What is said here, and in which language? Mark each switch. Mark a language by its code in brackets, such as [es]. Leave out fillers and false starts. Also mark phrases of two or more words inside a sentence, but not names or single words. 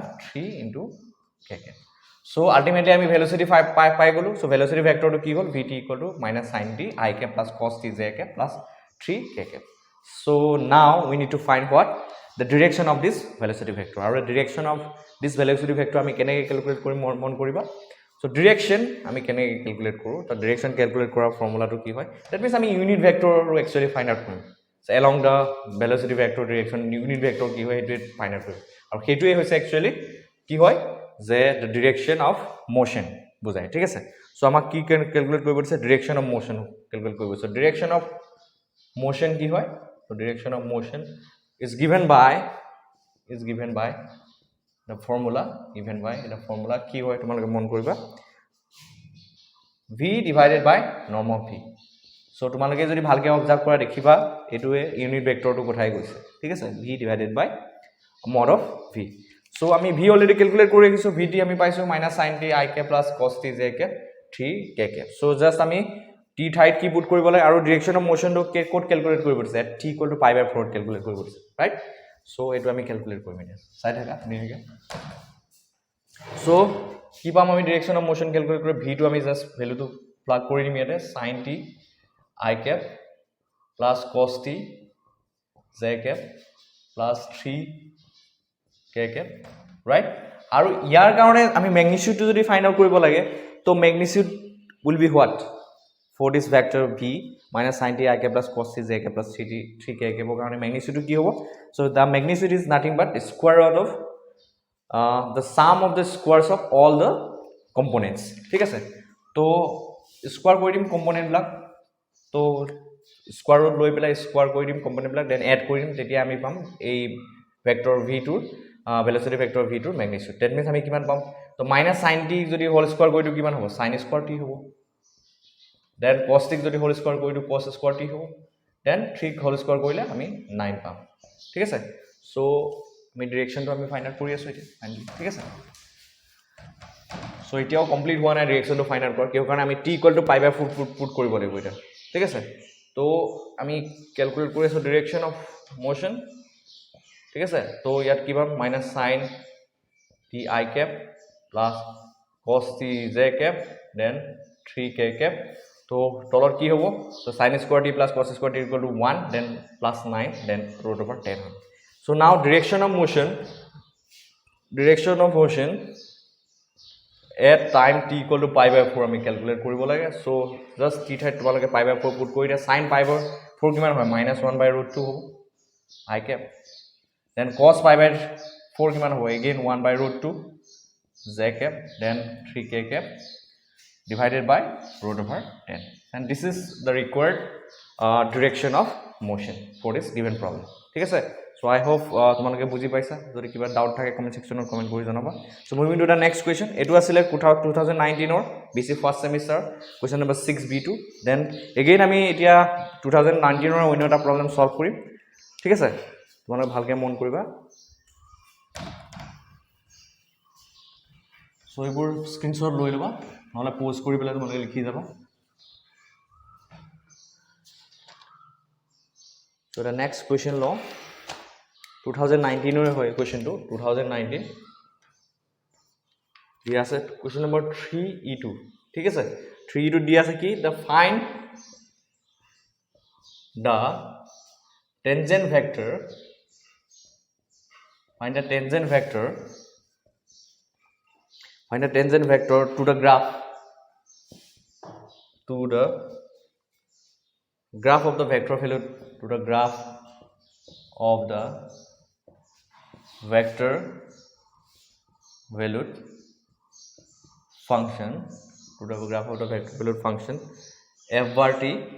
[en] 3 into k cap so ultimately আমি velocity [as] পাই গলো [en] so velocity vector to [as] কি হল [en] vt = -sin t I cap plus cos t j cap plus 3 k cap so now we need to find what the direction of this velocity vector or the direction of this velocity vector [as] আমি কেনেকৈ ক্যালকুলেট কৰিম মন কৰিবা so direction আমি কেনেকৈ ক্যালকুলেট কৰো তো direction ক্যালকুলেট কৰাৰ ফৰ্মুলাটো কি হয় [en] that means [as] আমি [en] unit vector actually find out [as] কৰিম so [en] along the velocity vector direction unit vector [as] কি হয় এটো [en] find out [as] কৰিম আৰু হেতুৱে হৈছে actually কি হয় যে [en] the direction of motion [as] বুজায় ঠিক আছে so আমাক কি ক্যালকুলেট কৰিব দিছে [en] direction of motion [as] ক্যালকুলেট কৰিব so [en] direction of motion [as] কি হয় [en] so direction of motion is given by the formula [as] কি হয় তোমালোকে মন কৰিবা [en] v divided by norm of v so [as] তোমালোকে যদি ভালকে অবজার্ভ কৰা দেখিবা এটোৱে ইউনিট ভেক্টৰটো কোঠাই গৈছে ঠিক আছে [en] v divided by mod of v so [as] আমি v অলৰেডি ক্যালকুলেট কৰি ৰাখিছো vt আমি পাইছো -sin t I cap plus cos t j cap 3 k cap [en] so just [as] আমি t ঠাইত কি পুট কৰিব লাগে আৰু [en] direction of motion [as] কোড ক্যালকুলেট কৰিব দিছে t = π/4 ক্যালকুলেট কৰিব দিছে ৰাইট so এটো আমি ক্যালকুলেট কৰিম এতিয়া চাই থাকা ধুনীয়াকৈ so কি পাম আমি [en] direction of motion [as] ক্যালকুলেট কৰি v টো আমি [en] just value plug [as] কৰি দিম ইয়াতে [en] sin t I cap plus cos t j cap plus 3 k cap right [as] আৰু ইয়াৰ কাৰণে আমি ম্যাগনিটিউডটো যদি [en] find out [as] কৰিব লাগে তো [en] ম্যাগনিটিউড will be what for this vector v -sin t I cap plus cos t j cap plus 3 k cap [as] কাৰণে ম্যাগনিটিউডটো কি হ'ব [en] so the magnitude is nothing but the square root of the sum of the squares of all the components [as] ঠিক আছে তো স্কয়ার কৰি দিম কম্পোনেন্ট বিলাক তো স্কয়ার ৰুট লৈ পেলাই স্কয়ার কৰি দিম কম্পোনেন্ট বিলাক দেন এড কৰি দিম তেতিয়া আমি পাম এই ভেক্টৰ v2 [en] velocity vector v2 magnitude that means [as] আমি কিমান পাম তো -sin t যদি [en] whole square [as] কৰি দিও কিমান হ'ব sin স্কয়ার t হ'ব then cos t যদি [en] whole square [as] কৰি দিও cos স্কয়ার t হ'ব then 3 হোল স্কয়ার কৰিলে আমি 9 পাম ঠিক আছে সো আমি ডাইৰেকশনটো আমি [en] find out [as] কৰি আছো এতিয়া ফাইনালি ঠিক আছে সো এতিয়াও কমপ্লিট হোৱা নাই ডাইৰেকশনটো [en] find out [as] কৰা কিয় কাৰণ আমি t = π/4 পুট কৰিব লাগিব এটা ঠিক আছে তো আমি ক্যালকুলেট কৰি আছো [en] direction of motion [as] ঠিক আছে তো ইয়াত কি পাম -sin t I cap plus cos t j cap then 3 k cap তো তলৰ কি হ'ব তো [en] sin square t plus cos square t [as] = 1 then plus 9 then √10 [en] so now direction of motion at time [as] t = π/4 আমি ক্যালকুলেট কৰিব লাগে [en] so just [as] t ঠাইত তোমালোকে π/4 পুট কৰি দিয়া sin π/4 কিমান হয় -1/√2 হ'ব I cap [en] then cos π/4 কিমান হ'ব again 1/√2 j cap then 3 k cap divided by √10 and this is the required direction of motion for this given problem [as] ঠিক আছে [en] so I hope [as] তোমালোকে বুজি পাইছা যদি কিবা ডাউট থাকে [en] comment section [as] কমেন্ট কৰি জনাবা [en] so moving to the next question [as] এটো আছিল 2019 ৰ [en] BC first semester question number 6b2 then again [as] আমি এতিয়া 2019 ৰ অন্য এটা [en] problem solve [as] কৰিম ঠিক আছে তোমালোকে ভালকে মন কৰিবা সো এইবোৰ স্ক্ৰিনশ্বট লৈ লবা নহলে পোষ্ট কৰি পেলাই তোমালোকে লিখি যাবা [en] So the next question law [as] 2019 hoy question to 2019 দিয়া আছে question number 3e2 ঠিক আছে 3e2 দিয়া আছে কি [en] the find the tangent vector find the tangent vector to the graph of the vector value to the graph of the vector valued function to the graph of the vector valued function f bar t